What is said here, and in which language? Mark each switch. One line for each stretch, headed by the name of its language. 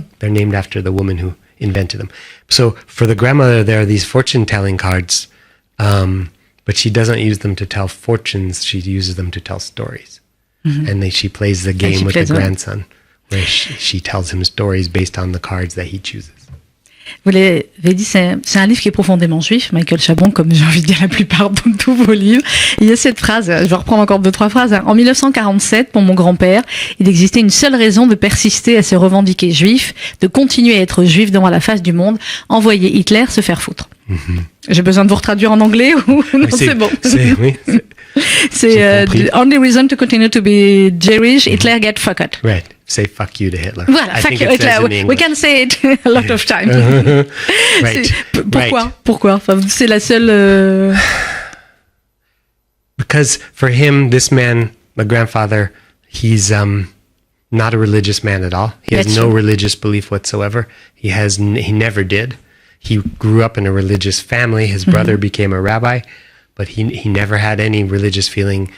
English: They're named after the woman who invented them. So for the grandmother, there are these fortune telling cards, but she doesn't use them to tell fortunes. She uses them to tell stories. And she plays the game with the grandson, where she tells him stories based on the cards that he chooses.
French: Vous l'avez dit, c'est un livre qui est profondément juif, Mickael Chambon, comme j'ai envie de dire la plupart de tous vos livres. Il y a cette phrase, je vais reprendre encore 2-3 phrases. En 1947, pour mon grand-père, il existait une seule raison de persister à se revendiquer juif, de continuer à être juif devant la face du monde, envoyer Hitler se faire foutre. J'ai besoin de vous retraduire en anglais ou non, c'est bon.
English: C'est the only reason to continue to be Jewish, Hitler get fucked. Right. Say fuck you to Hitler.
French: Voilà,
English: fuck you Hitler. We can say it a lot of times. Right.
French: Pourquoi Enfin, c'est la seule...
English: Because for him, this man, my grandfather, he's not a religious man at all. He has no religious belief whatsoever. He never did. He grew up in a religious family. His brother became a rabbi, but he never had any religious feeling.